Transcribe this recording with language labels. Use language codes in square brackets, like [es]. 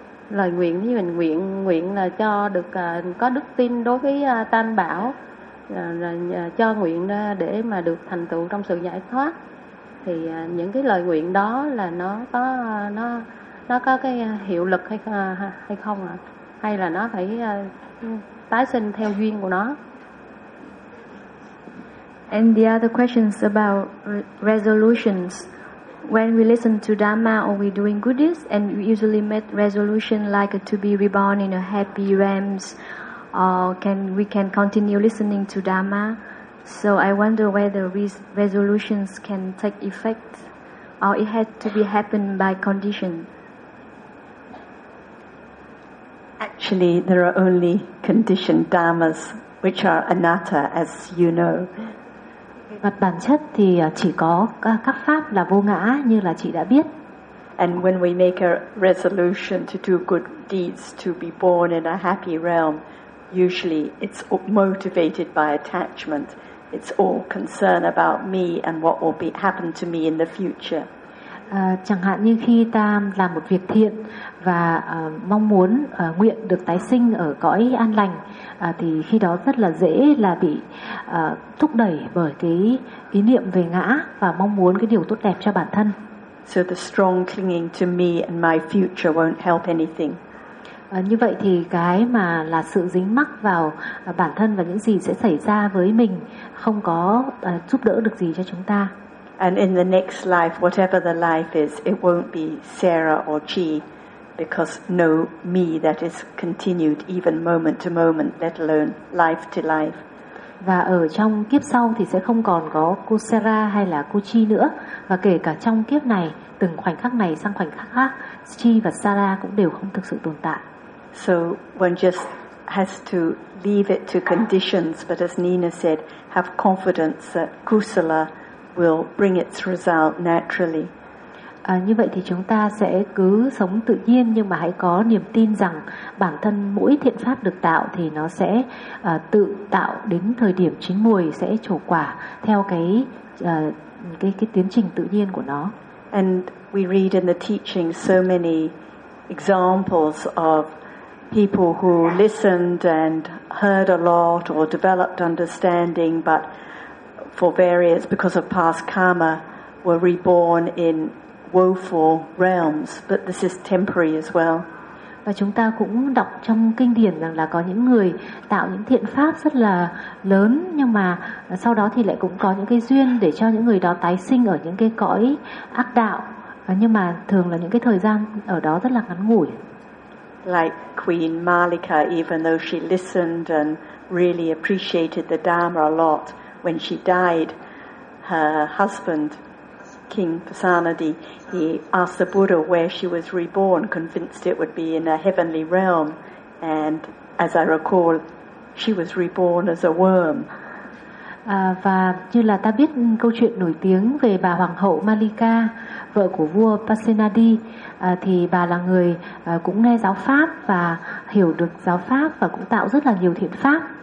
[vi] Lời nguyện với mình nguyện là cho được có đức tin đối với Tam Bảo, cho nguyện để mà được thành tựu trong sự giải thoát. Thì những cái lời nguyện đó là nó có cái hiệu lực hay không ạ? Hay là nó phải tái sinh theo duyên của nó? [en] And the other questions about resolutions. When we listen to Dhamma or we doing goodies, and we usually make resolution like to be reborn in a happy realms, or can we continue listening to Dhamma? So I wonder whether resolutions can take effect, or it had to be happened by condition. Actually, there are only conditioned dhammas, which are anatta, as you know. [vi] Mặt bản chất thì chỉ có các pháp là vô ngã như là chị đã biết. [en] And when we make a resolution to do good deeds, to be born in a happy realm, usually it's motivated by attachment. It's all concern about me and what will be happen to me in the future. [vi] Chẳng hạn như khi ta làm một việc thiện và mong muốn nguyện được tái sinh ở cõi an lành, thì khi đó rất là dễ là bị thúc đẩy bởi cái ý niệm về ngã và mong muốn cái điều tốt đẹp cho bản thân. [en] So the strong clinging to me and my future won't help anything. [vi] Như vậy thì cái mà là sự dính mắc vào bản thân và những gì sẽ xảy ra với mình không có giúp đỡ được gì cho chúng ta. [en] And in the next life, whatever the life is, it won't be Sarah or Chi, because no me that is continued even moment to moment, let alone life to life. [vi] Và ở trong kiếp sau thì sẽ không còn có cô Sarah hay là cô Chi nữa, và kể cả trong kiếp này, từng khoảnh khắc này sang khoảnh khắc khác, Chi và Sarah cũng đều không thực sự tồn tại. [en] So one just has to leave it to conditions, but as Nina said, have confidence that kusala will bring its result naturally. [vi] Như vậy thì chúng ta sẽ cứ sống tự nhiên, nhưng mà hãy có niềm tin rằng bản thân mỗi thiện pháp được tạo thì nó sẽ tự tạo đến thời điểm chín muồi, sẽ trổ quả theo cái tiến trình tự nhiên của nó. [en] And we read in the teaching so many examples of people who listened and heard a lot or developed understanding, but for various, because of past karma, were reborn in woeful realms. But this is temporary as well. [vi] Và chúng ta cũng đọc trong kinh điển rằng là có những người tạo những thiện pháp rất là lớn, nhưng mà sau đó thì lại cũng có những cái duyên để cho những người đó tái sinh ở những cái cõi ác đạo. Nhưng mà thường là những cái thời gian ở đó rất là ngắn ngủi. [en] Like Queen Malika, even though she listened and really appreciated the Dharma a lot, when she died, her husband, King Phasanadi, he asked the Buddha where she was reborn, convinced it would be in a heavenly realm. And as I recall, she was reborn as a worm. [vi] Và như là ta biết câu chuyện nổi tiếng về bà Hoàng hậu Malika, vợ của vua Phasanadi, thì bà là người cũng nghe giáo pháp và hiểu được giáo pháp và cũng tạo rất là nhiều thiện pháp.